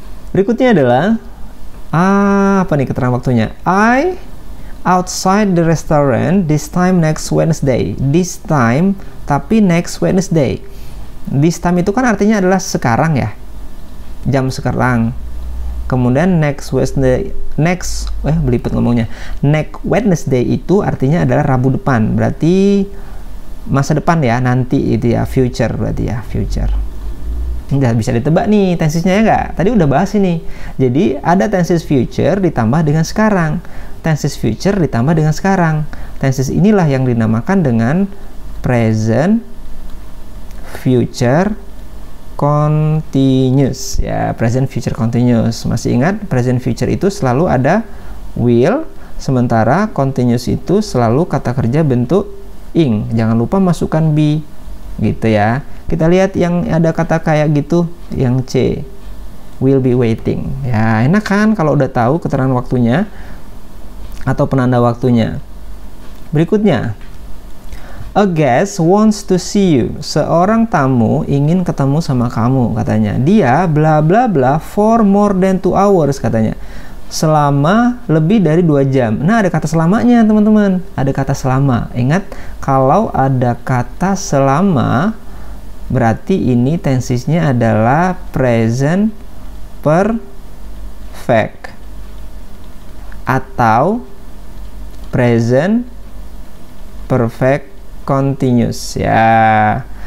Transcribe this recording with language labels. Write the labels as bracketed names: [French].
[Indonesian] Berikutnya adalah apa nih keterangan waktunya? [English] I outside the restaurant this time next Wednesday. This time [Indonesian] tapi [English] next Wednesday. [Indonesian] This time itu kan artinya adalah sekarang ya, jam sekarang. Kemudian next Wednesday, belibet ngomongnya. Next Wednesday itu artinya adalah Rabu depan, berarti masa depan ya, nanti itu ya, future berarti ya, future. Udah bisa ditebak nih tensesnya ya nggak? Tadi udah bahas ini. Jadi ada tenses future ditambah dengan sekarang. Tenses future ditambah dengan sekarang. Tenses inilah yang dinamakan dengan present future continuous ya, present future continuous. Masih ingat present future itu selalu ada will, sementara continuous itu selalu kata kerja bentuk ing. Jangan lupa masukkan be gitu ya. Kita lihat yang ada kata kayak gitu, yang C, will be waiting ya. Enak kan kalau udah tahu keterangan waktunya atau penanda waktunya. [English] Berikutnya, a guest wants to see you. [Indonesian] Seorang tamu ingin ketemu sama kamu katanya. Dia [English] bla bla bla for more than 2 hours [Indonesian] katanya. Selama lebih dari 2 jam. Nah, ada kata selamanya teman-teman. Ada kata selama. Ingat, kalau ada kata selama berarti ini tensesnya adalah present perfect atau present perfect continuous ya.